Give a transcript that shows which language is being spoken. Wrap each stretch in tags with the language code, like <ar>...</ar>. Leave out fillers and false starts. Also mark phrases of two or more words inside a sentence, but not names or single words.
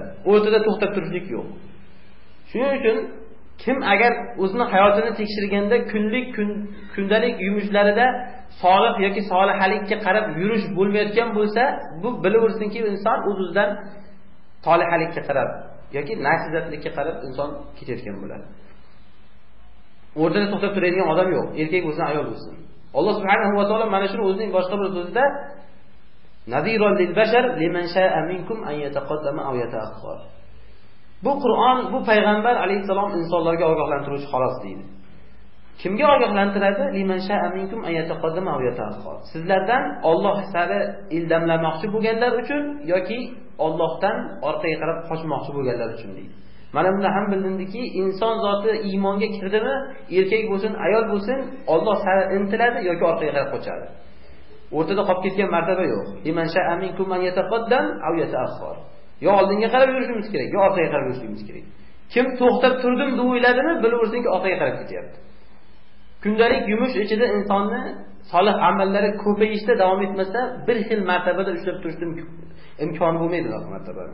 <uz>O'rtada to'xtab turishlik yo'q. Shuning uchun kim agar o'zini hayotini tekshirganda kundalik yumushlarida solih yoki solihalikka qarab yurish bo'lmayotgan bo'lsa, bu bilaversinki, inson o'zidan solihalikka qarab yoki nashizatlikka qarab inson ketayotgan bo'ladi. O'rtada to'xtab turadigan odam yo'q, erkak bo'lsin, ayol bo'lsin.</uz> <ar>الله سبحانه وتعالى</ar> <uz>mana shuni o'zining boshqa bir so'zida</uz> <ar>نذيرا للبشر لمن شاء منكم أن يتقدم أو يتأخر.</ar> <uz>Bu Qur'on, bu payg'ambar alayhisalom insonlarga ogohlantiruvchi xolos deydi. Kimga ogohlantiradi?</uz> <ar>لمن شاء منكم أن يتقدم أو يتأخر.</ar> <uz>Sizlardan Alloh sari ildamlamoqchi bo'lganlar uchun yoki Allohdan orqaga qarab qochmoqchi bo'lganlar uchun deydi. Mana bunda ham bildimki, inson zoti iymonga kirdimi, erkak bo'lsin, ayol bo'lsin, Alloh sari intiladi yoki orqaga qarab qochadi. O'rtada qolib ketgan martaba yo'q.</uz> <ar>لمن شاء منكم أن يتقدم أو يتأخر.</ar> <uz>Yo oldinga qarab yurishimiz kerak, yo orqaga qarab yurishimiz kerak. Kim to'xtab turdim deb o'yladimi, bilaversinki orqaga qarab ketyapti. Kundalik yumush ichida insonni solih amallari ko'payishda davom etmasa, bir xil martabada ushlab turishga imkon bo'lmaydi unaqa martabani.</uz>